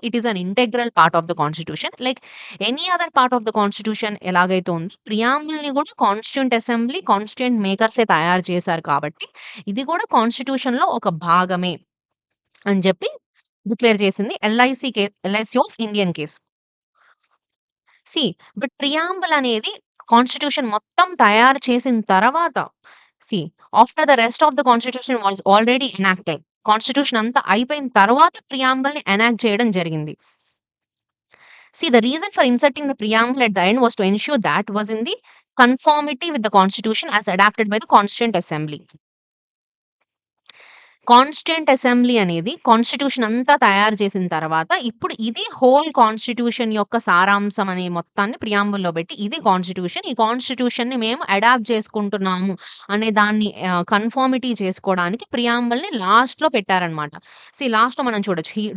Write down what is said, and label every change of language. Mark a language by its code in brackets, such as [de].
[en] It is an integral part of the constitution. Like any other part of the constitution [te] ఎలాగైతే ఉందో ప్రియాంబుల్‌ని గూడా constituent assembly, constituent మేకర్సే తయారు చేశారు కాబట్టి, ఇది గూడా కాన్స్టిట్యూషన్‌లో ఒక భాగమే అని జెప్పి డిక్లేర్ చేసింది LIC of Indian case. See but preamble అనేది కాన్స్టిట్యూషన్ మొత్తం తయారు చేసిన తర్వాత [en] See after the rest of the constitution was already enacted. [te] Constitution అంతా అయిపోయిన తర్వాత ప్రియాంబుల్‌ని ఎనాక్ట్ చేయడం జరిగింది. [en] The reason for inserting the preamble at the end was to ensure that was in the conformity with the constitution as adapted by the Constituent Assembly. [te] Constituent assembly అనేది constitution అంతా తయారు చేసిన తర్వాత, ఇప్పుడు ఇది హోల్ కాన్స్టిట్యూషన్ యొక్క సారాంశం అనే మొత్తాన్ని ప్రియాంబుల్‌లో పెట్టి, ఇది కాన్స్టిట్యూషన్. ఈ కాన్స్టిట్యూషన్‌ని మేము అడాప్ట్ చేసుకుంటున్నాము అనే దాన్ని కన్ఫర్మిటీ చేసుకోవడానికి ప్రియాంబుల్‌ని లాస్ట్‌లో పెట్టారనమాట. లాస్ట్‌లో మనం చూడొచ్చు.